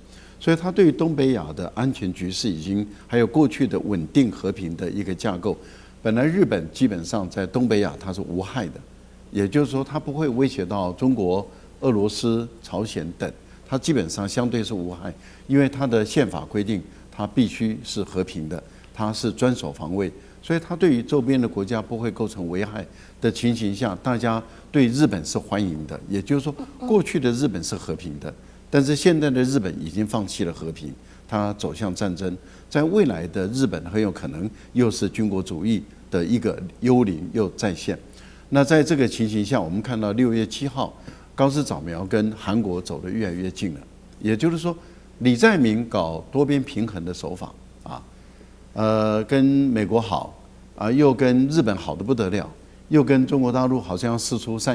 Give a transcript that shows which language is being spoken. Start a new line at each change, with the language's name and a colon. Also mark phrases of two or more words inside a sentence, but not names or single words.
Chinese: 所以它對於東北亞的安全局勢已經還有過去的穩定和平的一個架構，本來日本基本上在東北亞它是無害的，也就是說它不會威脅到中國、俄羅斯、朝鮮等，它基本上相對是無害，因為它的憲法規定它必須是和平的，它是專守防衛，所以它對於周邊的國家不會構成危害的情形下，大家對日本是歡迎的，也就是說過去的日本是和平的。但是現在的日本已經放棄了和平，它走向戰爭。在未來的日本很有可能又是軍國主義的一個幽靈又再現。那在這個情形下，我們看到6月7號，高市早苗跟韓國走得越來越近了。也就是說，李在明搞多邊平衡的手法跟美國好又跟日本好得不得了，又跟中國大陸好像要釋出善